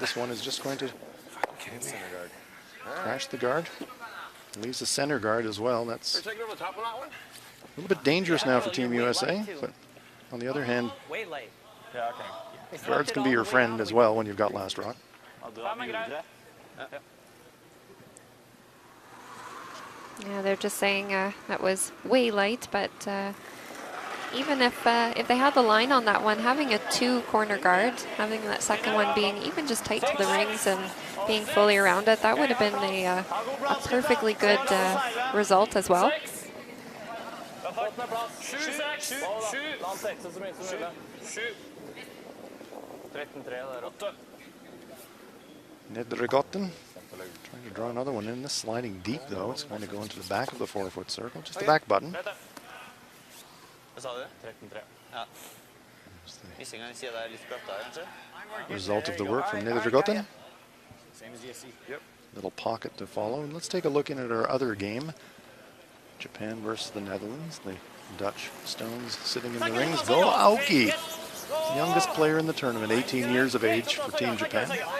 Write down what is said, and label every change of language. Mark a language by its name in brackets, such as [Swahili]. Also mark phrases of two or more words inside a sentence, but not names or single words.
[English] This one is just going to Center guard. crash the guard. Leaves the center guard as well. That's Taking over the top on that one? a little bit dangerous now for Team USA, but on the other hand, Way late. [Norwegian] Ja, okay. [English] guards can be your friend as well when you've got last rock. [Norwegian] Ja, du har mye videre. [English] Yeah, they're just saying that was way light, but even if they had the line on that one, having a 2 corner guard, having that second one being even just tight to the rings and being fully around it, that would have been a perfectly good result as well. [Norwegian] La han sekse så mye som mulig. 13-3 der oppe. [English] Nedregotten trying to draw another one in. This sliding deep though. It's going to go into the back of the 4-foot circle, just the back button. [Norwegian] Hva sa du? 13-3. Ja. Missinga i siden der litt bratt der, kanskje? [English] Result of the work from Nedregotten. Same as ESC. Yep. Little pocket to follow. And let's take a look in at our other game. Japan versus the Netherlands. The Dutch Stones sitting in the rings. Go Aoki, youngest player in the tournament, 18 years of age for Team Japan.